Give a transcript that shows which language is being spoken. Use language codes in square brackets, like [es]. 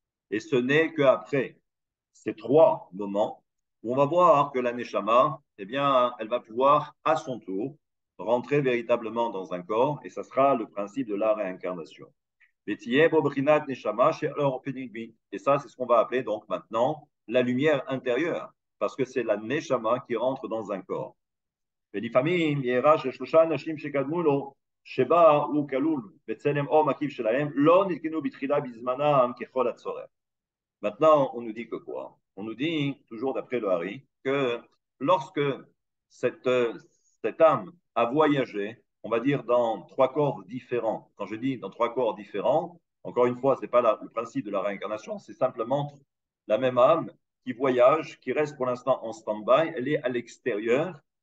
[fr] Et ce n'est qu'après ces trois moments où on va voir que la neshama, eh bien, elle va pouvoir à son tour rentrer véritablement dans un corps, et ça sera le principe de la réincarnation. Et ça, c'est ce qu'on va appeler donc maintenant la lumière intérieure, parce que c'est la neshama qui rentre dans un corps. [he] ולפעמים יראה ששלושה אנשים שקדמו לו, שבה הוא כלול בצלם אור מקיף שלהם, לא נתקנו בתחילה בזמנם ככל הצורך. [fr] Maintenant, on nous dit que quoi? On nous dit, toujours d'après le Hari, que lorsque cette, cette âme a voyagé, on va dire dans trois corps différents. Quand je dis dans trois corps différents, encore une fois, ce n'est pas le principe de la réincarnation, c'est simplement la même âme qui voyage, qui reste pour l'instant en stand-by, elle est à l'extérieur.